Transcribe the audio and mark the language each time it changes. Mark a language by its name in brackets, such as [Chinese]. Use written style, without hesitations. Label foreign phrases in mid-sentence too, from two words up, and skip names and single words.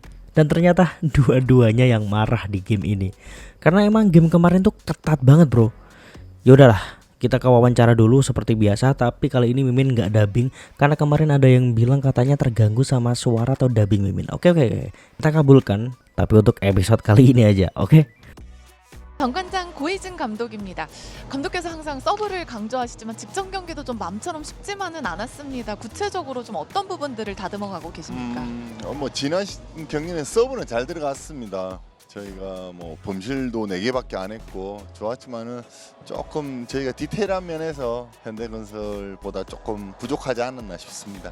[Indonesian] Dan ternyata dua-duanya yang marah di game ini. Karena emang game kemarin tuh ketat banget bro. Yaudahlah, kita ke wawancara dulu seperti biasa, tapi kali ini Mimin nggak dubbing karena kemarin ada yang bilang katanya terganggu sama suara atau dubbing Mimin. Oke, kita kabulkan, tapi untuk episode kali ini aja, oke? [Korean] 정관장 고이진 감독입니다. 감독께서 항상 서브를 강조하시지만 직전 경기도 좀 마음처럼 쉽지만은 않았습니다. 구체적으로 좀 어떤 부분들을 다듬어가고 계십니까? 지난 경기는 서브는 잘 들어갔습니다. 저희가 범실도 4개밖에 안 했고 좋았지만은 조금 저희가 디테일한 면에서 현대건설보다 조금 부족하지 않았나 싶습니다.